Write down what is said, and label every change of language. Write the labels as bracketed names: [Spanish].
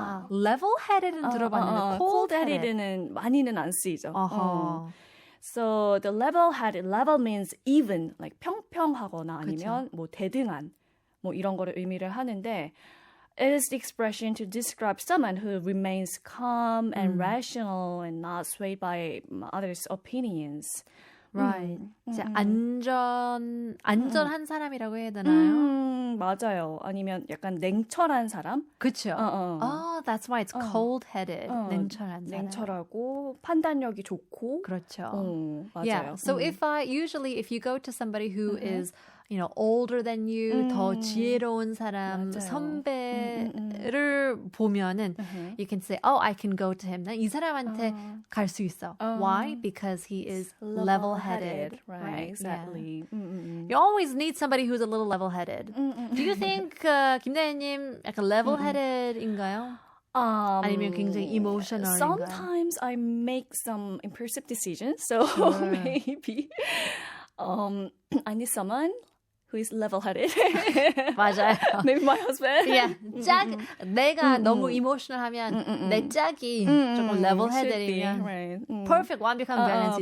[Korean] level-headed은 들어봤는데 cold-headed는 많이는 안 쓰이죠. [English] So the level-headed, level means even, like [Korean] 평평하거나 아니면 뭐 대등한 뭐 이런 거를 의미를 하는데 [English] it is the expression to describe someone who remains calm and rational and not swayed by others' opinions. Right. [Korean] 이제 안전한 사람이라고 해야 되나요? 맞아요. 아니면 약간 냉철한 사람? 그렇죠. [English] Oh, that's why it's cold-headed. [Korean] 냉철한 사람. 냉철하고 판단력이 좋고. 그렇죠. 맞아요. [English] Yeah. So if you go to somebody who is older than you, [Korean] 더 지혜로운 사람, 맞아요. 선배를 보면은 [English] you can say, oh, I can go to him. [Korean] 난 이 사람한테 갈 수 있어. [English] Why? Because he is level-headed. Right, exactly. Yeah. You always need somebody who's a little level-headed. Do you think 김다혜님 약간 level-headed인가요? [Korean] 아니면 굉장히 emotional인가요? [English] Sometimes I make some impulsive decisions, so maybe I need someone who is level-headed. 맞아요. Maybe my husband. Yeah. [Korean] 내가 너무 emotional하면 내 짝이 조금 level-headed이면 [English] right. [Korean] perfect 완벽한 밸런스